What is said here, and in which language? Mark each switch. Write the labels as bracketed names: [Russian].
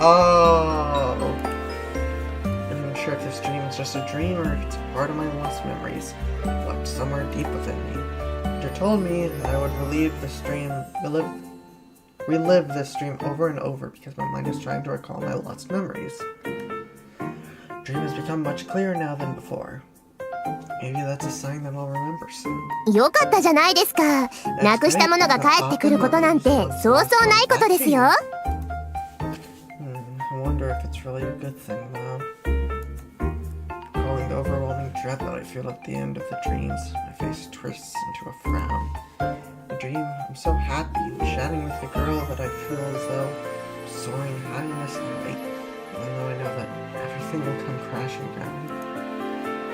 [English] Oh! Sure if this dream is just a dream or if it's part of my lost memories left somewhere deep within me. They told me that I would relive this dream over and over because my mind is trying to recall my lost memories. The dream has become much clearer now than before. Maybe that's a sign that I'll remember soon. [Japanese] よかったじゃないですか。なくしたものが帰ってくることなんてそうそうないことですよ。 [English] I wonder if it's really a good thing now. The overwhelming dread that I feel at the end of the dreams, my face twists into a frown. In the dream, I'm so happy and chatting with the girl that I feel as though I'm soaring high in the sky, even though I know that everything will come crashing down.